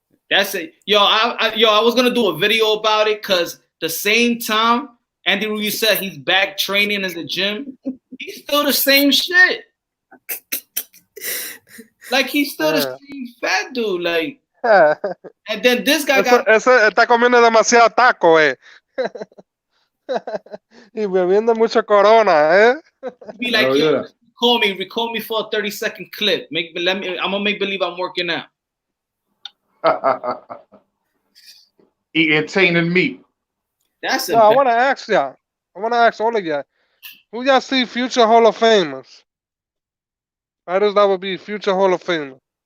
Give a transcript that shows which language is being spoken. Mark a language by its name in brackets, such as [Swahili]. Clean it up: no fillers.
[English] That's it. Yo, I was gonna do a video about it because the same time Andy Ruiz said he's back training in the gym, he's still the same shit. Like he's still the same fat dude. Like, and then this guy [Spanish] ese está comiendo demasiado taco, y bebiendo mucha Corona, [English] Be like, yo, record me for a 30-second clip. I'm gonna make believe I'm working out. Eating tainted meat. That's I want to ask y'all. I want to ask all of y'all. Who y'all see future Hall of Famers? Fighters that would be future Hall of Famers.